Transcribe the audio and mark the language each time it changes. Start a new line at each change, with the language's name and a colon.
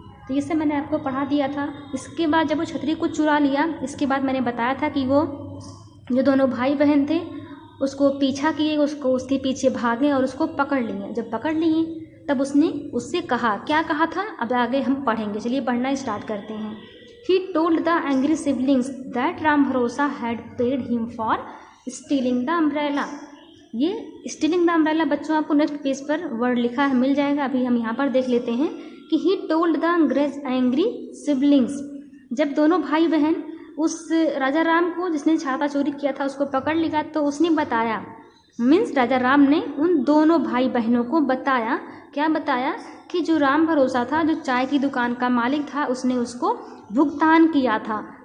Hindi: तो ये सब मैंने आपको पढ़ा दिया था। इसके बाद जब वो छतरी को चुरा लिया, इसके बाद मैंने बताया था कि वो जो दोनों भाई बहन थे उसको पीछा किए, उसके पीछे भागे और उसको पकड़ लिए। जब पकड़ लिए तब उसने उससे कहा, क्या कहा था अब आगे हम पढ़ेंगे। चलिए पढ़ना स्टार्ट करते हैं।
English: He told the angry siblings that Ram Bharosa had paid him for stealing the umbrella।
Hindi: ये
English: stealing the umbrella
Hindi: बच्चों आपको नेक्स्ट पेज पर वर्ड लिखा है, मिल जाएगा। अभी हम यहाँ पर देख लेते हैं कि
English: He told the angry siblings.
Hindi: जब दोनों भाई बहन उस राजा राम को जिसने छाता चोरी किया था उसको पकड़ लिया, तो उसने बताया, मीन्स राजा राम ने उन दोनों भाई बहनों को बताया, क्या बताया, कि जो राम भरोसा था, जो चाय की दुकान का मालिक था, उसने उसको भुगतान किया था।